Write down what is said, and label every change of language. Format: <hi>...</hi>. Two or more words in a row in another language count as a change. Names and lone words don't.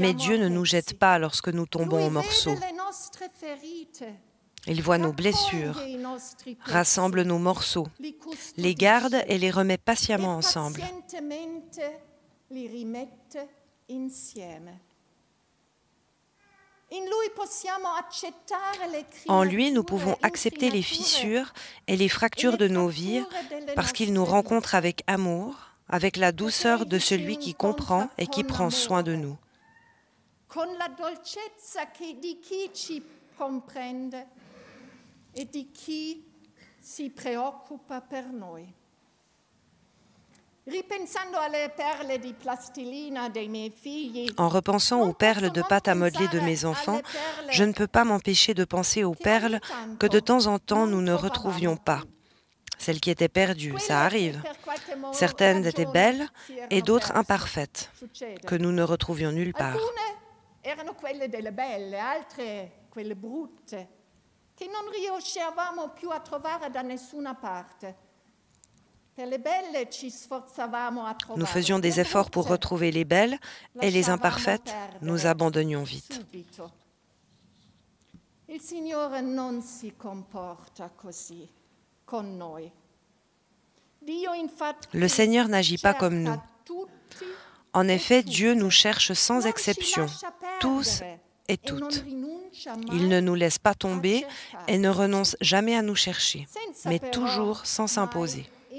<fr>Mais Dieu ne nous jette pas lorsque nous tombons en morceaux. Il voit nos blessures, rassemble nos morceaux, les garde et les remet patiemment ensemble. En lui, nous pouvons accepter les fissures et les fractures de nos vies parce qu'il nous rencontre avec amour, avec la douceur de celui qui comprend et qui prend soin de nous.</fr> <it>Con la dolcezza di chi ci comprende e di chi si preoccupa per noi.</it> <fr>En repensant aux perles de pâte à modeler de mes enfants, je ne peux pas m'empêcher de penser aux perles que de temps en temps nous ne retrouvions pas. Celles qui étaient perdues, ça arrive. Certaines étaient belles et d'autres imparfaites, que nous ne retrouvions nulle part.</fr> <it>Erano quelle delle belle, altre quelle brutte, che non riuscivamo più a trovare da nessuna parte.</it> <fr>Nous faisions des efforts pour retrouver les belles et les imparfaites, nous abandonnions vite.</fr> <it>Il Signore non si comporta così con noi.</it> <fr>Le Seigneur n'agit pas comme nous. En effet, Dieu nous cherche sans exception, tous et toutes. Il ne nous laisse pas tomber et ne renonce jamais à nous chercher, mais toujours sans s'imposer.</fr>